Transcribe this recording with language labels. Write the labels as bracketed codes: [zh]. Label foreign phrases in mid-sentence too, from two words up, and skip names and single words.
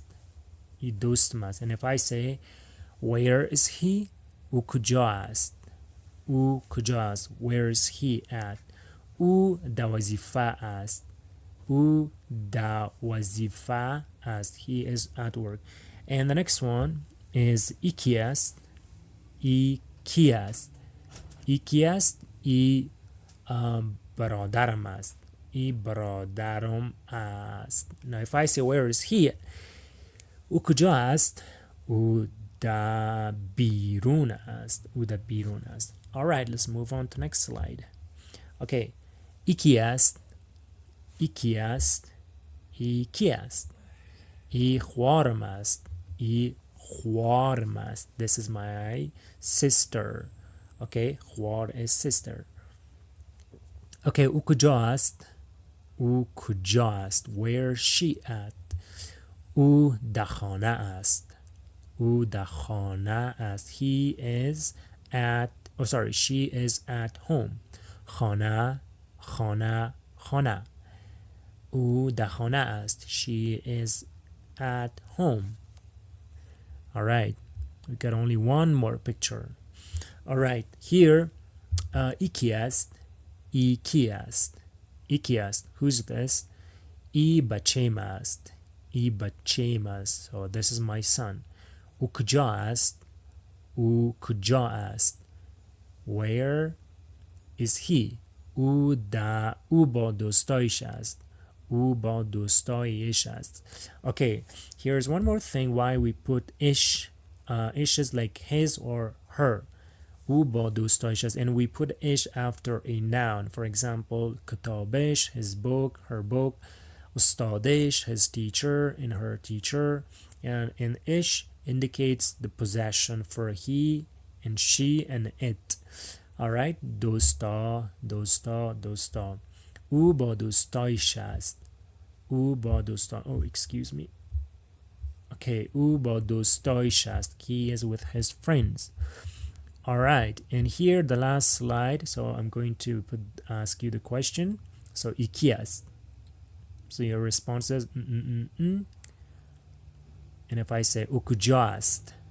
[fa] ای دوستم است. [en] And if I say where is he? [fa] او کجا است. او کجا است. [en] Where is he at? [fa] او در وظیفه است. او در وظیفه است. [en] He is at work. And the next one is [fa] یکی است. یکی است. یکی است. ای برادرم است. ای برادرم است. [en] Now if I say where is he? [fa] او کجا است. او در بیرون است. او در بیرون است. [en] Alright, let's move on to next slide. [fa] Okay. یکی است. یکی است. یکی است. ای خوارم است. ای خوارم است. [en] This is my sister. Okay, خوار is sister. [fa] Okay, او کجا است. او کجا است. [en] Where is she at? [fa] او در خانه است. او در خانه است. [en] He is at, oh sorry, she is at home. [fa] خانه، خانه، خانه. او در خانه است. [en] She is at home. Alright, we got only one more picture. Alright, here, [fa] یکی است. یکی است. یکی است. [en] Who's this? [fa] ای بچه‌م است. ای بچه‌م است. [en] So this is my son. [fa] او کجا است. او کجا است. [en] Where is he? [fa] او با دوستایش است. او با دوستایش است. [en] Okay, here's one more thing why we put ish. Ish is like his or her. [fa] او با دوستایش است. [en] And we put ish after a noun. For example, کتابش, his book, her book. استادش, his teacher, and her teacher. And ish indicates the possession for he and she and it. Alright, [fa] دوستا، دوستا، دوستا. او با دوستایش است. او با دوستا. [en] Oh, excuse me. [fa] Okay, او با دوستایش است. [en] He is with his friends. Alright, and here the last slide. So I'm going to ask you the question. [fa] So یکی است. [en] So your response is And if I say [fa] او کجا است.